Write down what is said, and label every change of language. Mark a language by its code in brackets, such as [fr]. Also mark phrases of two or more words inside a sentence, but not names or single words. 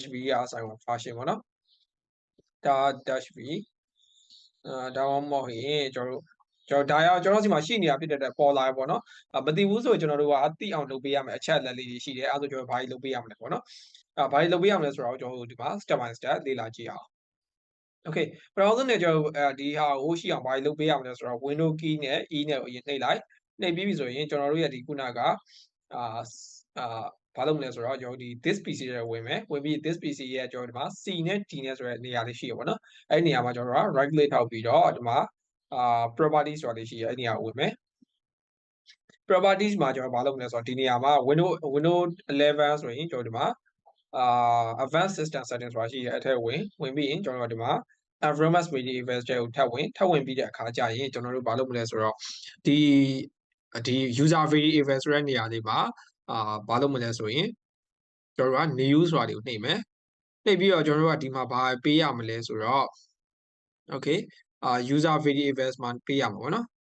[my] v ရအဆိုင်ဝင် version ပေါ့နော် [en] dash v [my] ဒါမှမဟုတ်ရင်ကျွန်တော်ဒါရကျွန်တော်စီမှာရှိနေတာဖြစ်တဲ့အတွက်ပေါ်လာရပေါ့နော်မသိဘူးဆိုရင်ကျွန်တော်တို့ကအသိအောင်လုပ်ပေးရမယ်အချက်လက်လေးတွေရှိတယ်အဲဒါဆိုကျွန်တော်ဘာကြီးလုပ်ပေးရမလဲပေါ့နော်ဘာကြီးလုပ်ပေးရမလဲဆိုတော့ကျွန်တော်တို့ဒီမှာ [en] step by step [my] လေ့လာကြည့်အောင် okay ပထမဆုံးเนี่ยကျွန်တော်ဒီဟာကိုရှိအောင်ဘာကြီးလုပ်ပေးရမလဲဆိုတော့ [en] window key [my] နဲ့ e နဲ့ကိုအရင်နှိပ်လိုက်နှိပ်ပြီးပြီဆိုရင်ကျွန်တော်တို့ရဲ့ဒီခုနက ဘာလုပ်မလဲဆိုတော့ကျွန်တော်ဒီ [en] this PC [my] ရဲ့ဝင်မယ်ဝင်ပြီး [en] this PC [my] ရဲ့ကျွန်တော်ဒီမှာ C နဲ့ D နဲ့ဆိုတဲ့နေရာလေးရှိရပါတော့အဲ့ဒီနေရာမှာကျွန် တော်တို့က [en] right click [my] ထောက်ပြီးတော့ဒီမှာproperties ဆိုတာလေးရှိရအဲ့ဒီနေရာကိုဝင်မယ် properties မှာကျွန်တော်ဘာလုပ်မလဲဆိုတော့ဒီနေရာ မှာ window 11ဆိုရင်ကျွန်တော်ဒီမှာ [en] advanced system settings [my] ဆိုတာရှိရအဲ့ထဲဝင်ပြီးရင်ကျွန်တော်ဒီမှာ [en] environment variables [my] တွေကိုထပ်ဝင်ပြီးတဲ့အခါကျရင်ကျွန်တော်တို့ဘာလုပ်မလဲဆိုတော့ဒီ [en] user variable [my] ဆိုတဲ့နေရာလေးမှာဘာလုပ်မလဲဆိုရင်ကျွန်တော်တို့က new ဆိုတာတွေကိုနှိပ်မယ်နှိပ်ပြီးတော့ကျွန်တော်တို့ကဒီမှာဘာပေးရမလဲဆိုတော့ okay [en] user variables [my] မှာပေးရမှာပေါ့နော်